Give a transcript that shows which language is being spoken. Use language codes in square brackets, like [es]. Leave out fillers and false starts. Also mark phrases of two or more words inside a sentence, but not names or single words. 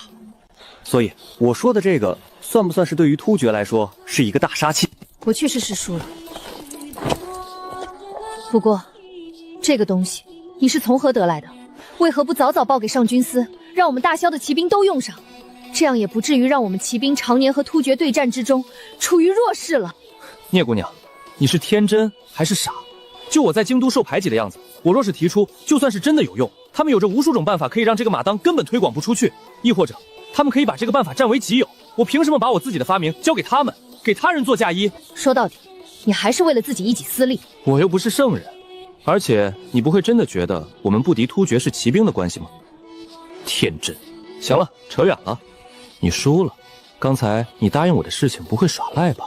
[zh] 所以我說的這個，算不算是對於突厥來說是一個大殺器？我確實是輸了。不過，這個東西你是從何得來的？為何不早早報給上軍司，讓我們大蕭的騎兵都用上？這樣也不至於讓我們騎兵常年和突厥對戰之中處於弱勢了。聂姑娘，你是天真還是傻？就我在京都受排擠的樣子，我若是提出，就算是真的有用，他們有着無數種辦法可以讓這個馬當根本推廣不出去，亦或者他們可以把這個辦法占為己有。我憑什麼把我自己的發明交給他們，給他人做嫁衣？說到底，你還是為了自己一己私利。我又不是圣人，而且你不會真的覺得我們不敵突厥是騎兵的關係嗎？天真。行了，扯遠了。你輸了，剛才你答應我的事情不會耍賴吧？